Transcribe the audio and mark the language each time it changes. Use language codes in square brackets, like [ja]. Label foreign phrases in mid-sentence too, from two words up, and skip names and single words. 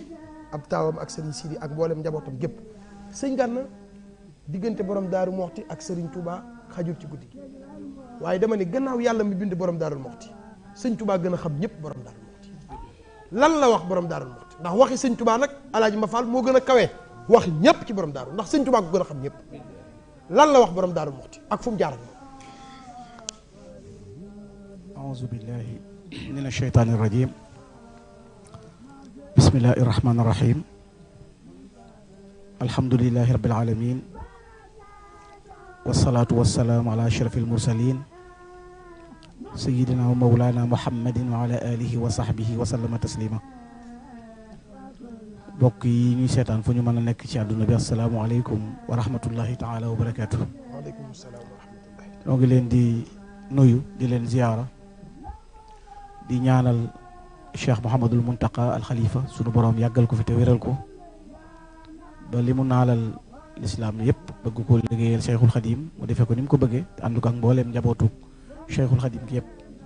[wo] ab taawam ak Serigne Sidi ak mboolem njabootam gépp sëñ Gana diggante borom Daaru Muxti ak Serigne Touba xajul ci guddi gi waaye dama ne gannaaw yàlla mi bind borom Daaru Muxti sëñ Touba gën a xam ñëpp borom Daaru Muxti lan la wax borom Daaru Muxti ndax waxi sëñ Touba nag alaaji ma Fall moo gën a kawe wax ñëpp ci borom daaru ndax sëñ Touba ko gën a xam ñëpp lan la wax borom Daaru Muxti ak fu mu jaar ak moom [ar] أعوذ بالله من الشيطان الرجيم بسم الله الرحمن الرحيم الحمد لله رب العالمين والصلاة والسلام على أشرف المرسلين سيدنا ومولانا محمد وعلى آله وصحبه وسلم تسليما [wo] bokk yi ñuy seetaan fu ñu mën a nekk ci àdduna bi [ar] السلام عليكم ورحمة الله تعالى وبركاته. وعليكم السلام ورحمة الله. [wo] ñoo ngi leen di nuyu di leen ziyaara di ñaanal Cheikh Mouhamadul Muntaqa al Khalifa sunu borom yàggal ko fi te wéral ko ba li mu naalal lislaam yëpp bëgg ko liggéeyal Cheikhul Khadim mu defee ko ni mu ko bëggee te ànd ko ak mbooleem njabootu Cheikhul Khadim ki yëpp